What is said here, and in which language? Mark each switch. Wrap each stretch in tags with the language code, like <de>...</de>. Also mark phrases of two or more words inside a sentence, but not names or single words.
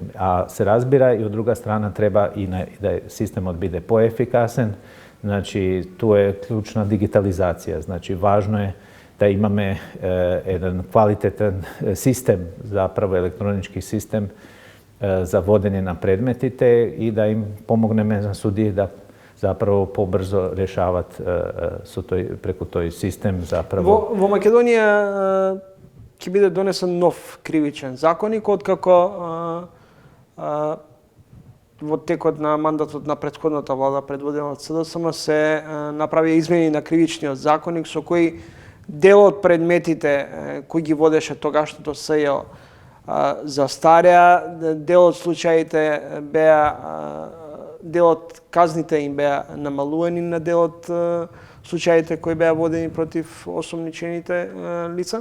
<mk>А се разбира и од друга страна треба и да је систем одбиде поефикасен, значи ту је кључна дигитализација, значи важно је да имаме један квалитетан систем, заправо електронички систем за водење на предметите и да им помогнеме на судији да заправо побрзо рјешавати преко тој систем заправо. Во Македонија ќе биде донесен нов кривичен законник, откако во текот на мандатот на претходната влада предводена од СДСМ се направи измени на кривичниот законник со кои дел од предметите кои ги водеше тогашното СЈО застаря, дел од случаите беа, дел од казните им беа намалувани на дел од случаите кои беа водени против осомничените лица.</mk>